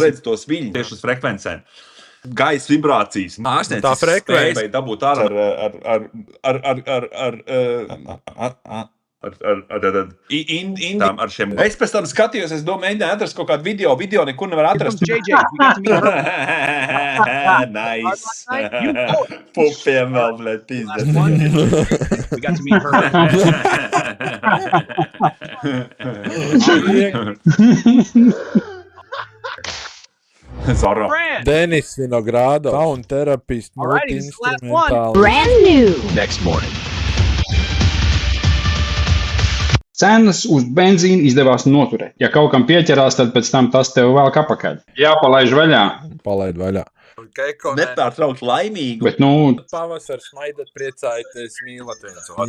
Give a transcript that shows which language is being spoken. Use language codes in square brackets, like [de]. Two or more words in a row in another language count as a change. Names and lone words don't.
[lv] Tu redzi tos viļņus. Tieši uz frekvencēm. Gaisa vibrācijas. Ārstniecības Tā frekvence. spēja dabūt ārā. Ar šiem. Es pēc tam skatījos, es domāju, mēģināju atrast kaut kādu video nekur nevar atrast. [en] JJ, we got to meet her. Nice. [lv] Pupiem vēl, [ru] blēd, pizda. [en] We got to meet Zara. her. Denis Vinogrado, sound therapist, Alrighty, this is the last one. multi-instrumental. Brand new. Next morning. [lv] Cenas uz benzīnu izdevās noturēt. Ja kaut kam pieķerās, tad pēc tam tas tev vēl kapakaļ. Jāpalaiž vaļā. Palaid vaļā. Nepārtraukt laimīgu. Bet, nu, Pavasars smaidat, priecājieties, mīlat viens otru.